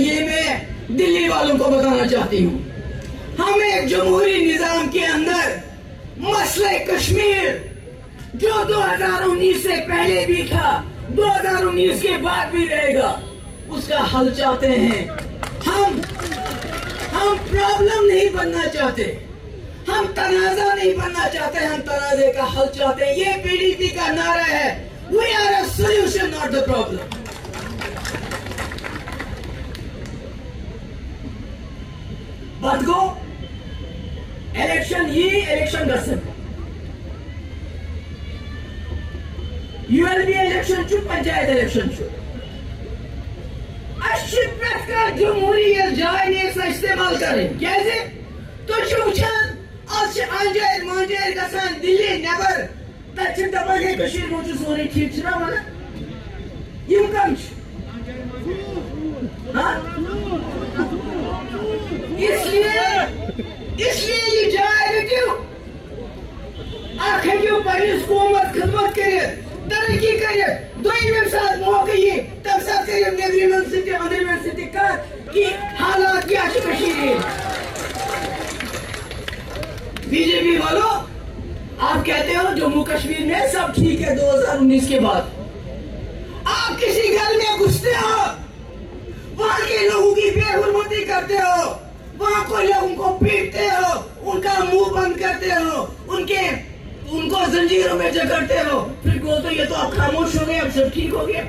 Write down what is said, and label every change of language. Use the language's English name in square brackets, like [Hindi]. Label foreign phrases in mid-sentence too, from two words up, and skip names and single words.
[Urdu] یہ میں دلی والوں کو بتانا چاہتی ہوں. ہم ایک جمہوری نظام کے اندر مسئلہ کشمیر جو 2019 سے پہلے بھی تھا, 2019 کے بعد بھی رہے گا, اس کا حل چاہتے ہیں. ہم پرابلم نہیں بننا چاہتے, ہم تنازع نہیں بننا چاہتے, ہم تنازع کا حل چاہتے ہیں. یہ پی ڈی پی کا نعرہ ہے, [English] we are a solution not the problem. [Kashmiri] بات گو الیکشن یہ الیکشن گژھن, [English] ULB election [Kashmiri] چھُ, پنچایت الیکشن چھُ. اَسہِ چھِ پرٛٮ۪تھ کانٛہہ جمہوٗریت جاے نہٕ أسۍ استعمال کَرٕنۍ. کیٛازِ تُہۍ چھِو وٕچھان آز چھِ انجٲرۍ مانجٲرۍ گژھان دِلہِ نٮ۪بر, تَتہِ چھِ دَپان ہے کٔشیٖرِ منٛز چھُ سورُے ٹھیٖک, چھِنا وَنان؟ یِم کَم چھِ؟ [Urdu] اس لیے [Kashmiri] یہ جاے رٔٹِو, اکھ ہیٚکِو پنٕنِس قومس خدمت کٔرِتھ, ترقی کٔرِتھ. دوٚیِم ییٚمہِ ساتہٕ موقع یی تَمہِ ساتہٕ کٔرِو نیٚبرِمٮ۪ن سۭتۍ أنٛدرِمٮ۪ن سۭتۍ کَتھ کہِ حالات کیٛاہ چھِ کٔشیٖرِ ہِنٛدۍ. [Urdu] بی جے پی والو, آپ کہتے ہو جموں کشمیر میں سب ٹھیک ہے 2019 کے بعد. آپ کسی گھر میں گھستے ہو, وہاں کے لوگوں کی بے حرمتی کرتے ہو, وہاں کو لوگوں کو پیٹتے ہو, ان کا منہ بند کرتے ہو, ان کو زنجیروں میں جکڑتے ہو, پھر بولتے ہو یہ تو آپ خاموش ہو گئے, اب سب ٹھیک ہو گیا.